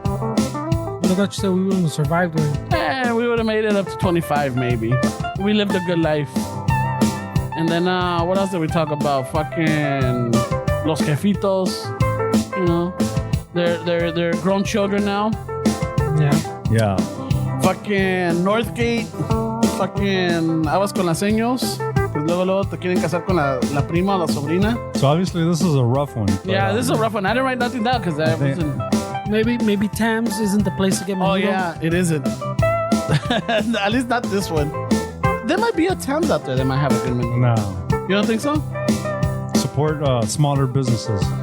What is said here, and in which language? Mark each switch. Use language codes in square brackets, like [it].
[en] I thought you said we wouldn't have survived with. We would have made it up to 25 maybe. We lived a good life. And then what else did we talk about? Fucking [es] los jefitos. [en] You know, they're grown children now. Yeah. Yeah. Fucking Northgate. Fucking [es] aguas con las seños. Pues luego te quieren casar con la prima o la sobrina. [en] So obviously this is a rough one. But, Yeah, this is a rough one. I didn't write nothing down because I think- wasn't. Maybe Tams isn't the place to get Oh my yeah, it isn't. At least not this one. There might be a Tams out there that might have a good menu. No. You don't think so? Support smaller businesses.